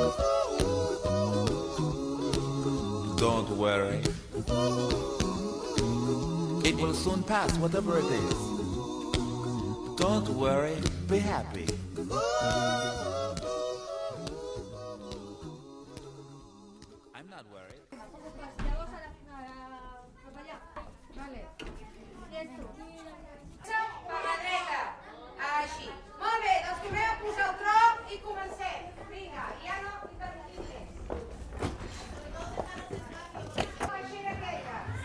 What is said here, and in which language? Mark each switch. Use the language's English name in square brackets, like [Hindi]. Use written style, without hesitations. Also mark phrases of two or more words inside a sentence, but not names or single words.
[English] Don't worry, it will soon pass, whatever it is. Don't worry, be happy. I'm not worried. [Catalan] Per la dreta. Així. Molt bé, doncs tornem a posar el tronc i comencem. Vinga, ja no interrompim més. Així aquella.